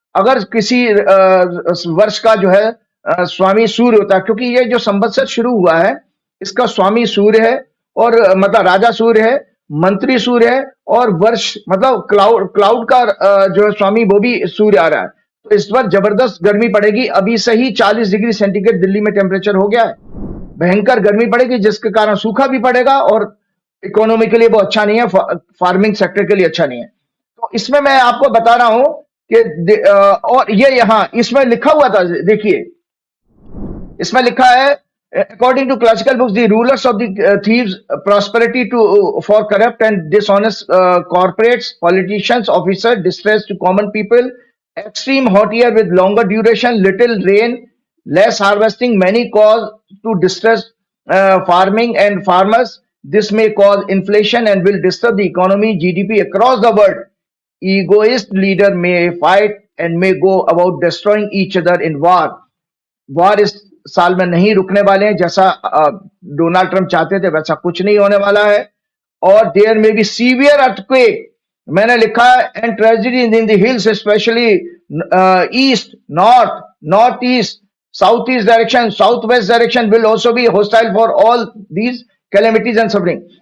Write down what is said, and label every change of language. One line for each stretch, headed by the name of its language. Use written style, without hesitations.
Hindi: अगर किसी वर्ष का जो है स्वामी सूर्य होता है, क्योंकि ये जो संवत्सर शुरू हुआ है इसका स्वामी सूर्य है, और मतलब राजा सूर्य है, मंत्री सूर्य है, और वर्ष मतलब क्लाउड का जो स्वामी वो भी सूर्य आ रहा है। तो इस बार जबरदस्त गर्मी पड़ेगी। अभी से ही 40 डिग्री सेंटीग्रेड दिल्ली में टेम्परेचर हो गया है, भयंकर गर्मी पड़ेगी, जिसके कारण सूखा भी पड़ेगा और इकोनॉमी के लिए वो अच्छा नहीं है, फार्मिंग सेक्टर के लिए अच्छा नहीं है। तो इसमें मैं आपको बता रहा हूं कि और ये यहाँ इसमें लिखा हुआ था, देखिए इसमें लिखा है
English: according to classical books the rulers of the thieves prosperity for corrupt and dishonest corporates, politicians, officers, distress to common people, extreme hot year with longer duration, little rain, less harvesting, many cause to distress farming and farmers. This may cause inflation and will disturb the economy, GDP across the world. Egoist leader may fight and may go about destroying each other in war.
Hindi: War इस साल में नहीं रुकने वाले हैं, जैसा Donald Trump चाहते थे वैसा कुछ नहीं होने वाला है।
English: और there may be severe earthquake,
Hindi: मैंने लिखा है,
English: And tragedy in the hills especially east, north east, south east direction, south west direction will also be hostile for all these calamities and suffering.